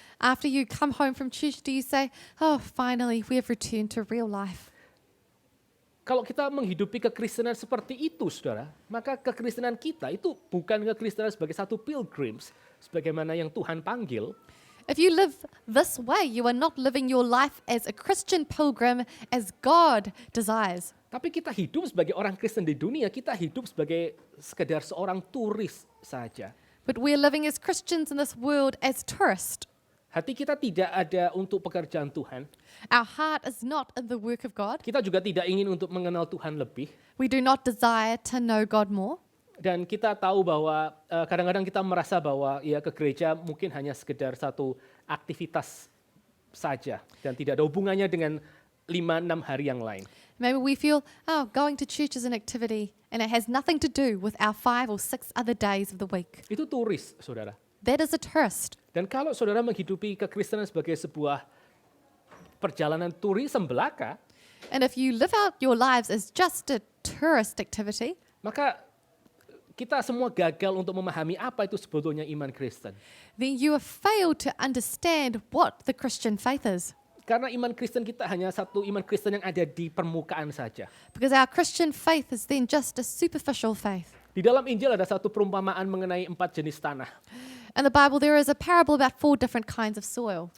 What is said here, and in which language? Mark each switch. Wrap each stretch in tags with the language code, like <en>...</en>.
<en>After you come home from church, do you say, oh, finally we have returned to real life?</en> <id>Kalau kita menghidupi kekristenan seperti itu, saudara, maka kekristenan kita itu bukan kekristenan sebagai satu pilgrims, sebagaimana yang Tuhan panggil.</id> <en>If you live this way, you are not living your life as a Christian pilgrim as God desires.</en> <id>Tapi kita hidup sebagai orang Kristen di dunia, kita hidup sebagai sekedar seorang turis saja.</id> <en>But we're living as Christians in this world as tourists.</en> <id>Hati kita tidak ada untuk pekerjaan Tuhan.</id> <en>Our heart is not in the work of God.</en> <id>Kita juga tidak ingin untuk mengenal Tuhan lebih.</id> <en>We do not desire to know God more.</en> <id>Dan kita tahu bahwa kadang-kadang kita merasa bahwa ya ke gereja mungkin hanya sekedar satu aktivitas saja dan tidak ada hubungannya dengan 5-6 hari yang lain.</id> <en>Maybe we feel, oh, going to church is an activity and it has nothing to do with our 5 or 6 other days of the week.</en> <id>Itu turis, saudara.</id> <en>That is a tourist.</en> <id>Dan kalau saudara menghidupi kekristenan sebagai sebuah perjalanan turisme belaka,</id> <en>And if you live out your lives as just a tourist activity,</en> <id>maka kita semua gagal untuk memahami apa itu sebetulnya iman Kristen.</id> <en>then you have failed to understand what the Christian faith is.</en> <id>Karena iman Kristen kita hanya satu iman Kristen yang ada di permukaan saja.</id> <en>Because our Christian faith is then just a superficial faith.</en> <id>Di dalam Injil ada satu perumpamaan mengenai 4 jenis tanah.</id> <en>In the Bible, there is a parable about 4 different kinds of soil.</en>